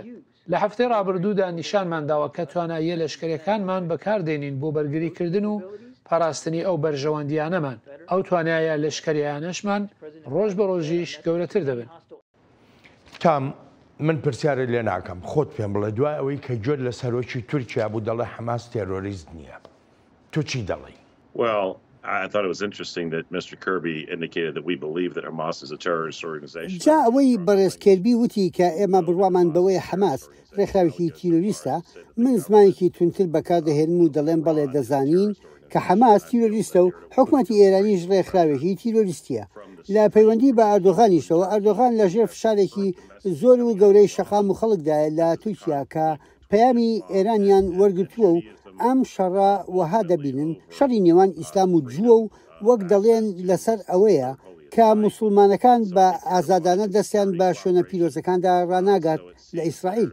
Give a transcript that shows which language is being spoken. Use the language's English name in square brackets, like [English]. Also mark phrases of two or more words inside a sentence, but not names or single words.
[Central Kurdish] لە هەفتەی ڕابردوودا نیشانمانداوە کە تواناییە لەشکریەکانمان بەکاردێنین بۆ بەرگریکردن و پاراستنی ئەو بەرژەوەندیانەمان. ئەو توانایە لەشکریانەشمان ڕۆژ بە ڕۆژیش گەورەتر دەبن. تام من پرسیارە لێ ناکەم، خۆت پێم بڵێ دوای ئەوەی کە جۆر لە سەرۆکی تورکیا بوو دەڵێ حەماس تێرۆریست نییە، تۆ چی دەڵێی؟ [English] Well, I thought it was interesting that Mr. Kirby indicated that we believe that Hamas is a terrorist organization. [Central Kurdish] جا ئەوەی بەڕێزکردبی وتی کە ئێمە بڕوامان بەوەی حەماس ڕێکخراوێکی تیرۆریستە، من زمانێکی تونتر بەکاردەهێنم و دەڵێن بەڵێ دەزانین کە حەماس تیرۆریستە و حکومەتی ئێرانیش ڕێکخراوێکی تیرۆریستیە. لە پەیوەندی بە ئەردۆغانیشەوە، ئەردۆغان لەژێر فشارێکی زۆر و گەورەی شەقام و خەڵکدایە لە تورکیا کە پەیامی ئێرانیان وەرگرتووە و ئەم شەڕە وەها دەبینن شەڕی نێوان ئیسلام و جووە و وەک دەڵێن لەسەر ئەوەیە کە موسڵمانەکان بە ئازادانە دەستیان بە شوێنە پیرۆزەکاندا ڕناگات لە ئیسرائیل.